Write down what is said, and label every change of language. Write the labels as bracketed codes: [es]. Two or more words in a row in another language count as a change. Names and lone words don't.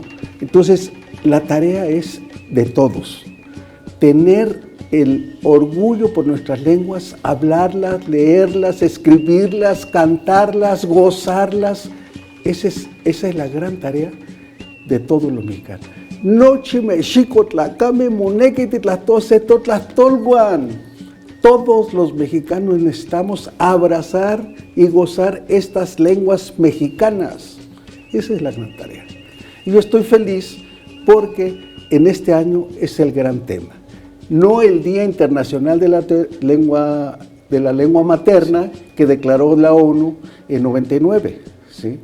[es] Entonces, la tarea es de todos. Tener el orgullo por nuestras lenguas, hablarlas, leerlas, escribirlas, cantarlas, gozarlas. Esa es la gran tarea de todos los mexicanos. [nah] Noche mexico tlacame monequiti tlastose totlastolguan. [es] Todos los mexicanos necesitamos abrazar y gozar estas lenguas mexicanas. Esa es la gran tarea. Y yo estoy feliz porque en este año es el gran tema. No el Día Internacional de la Lengua Materna que declaró la ONU en 99, ¿sí?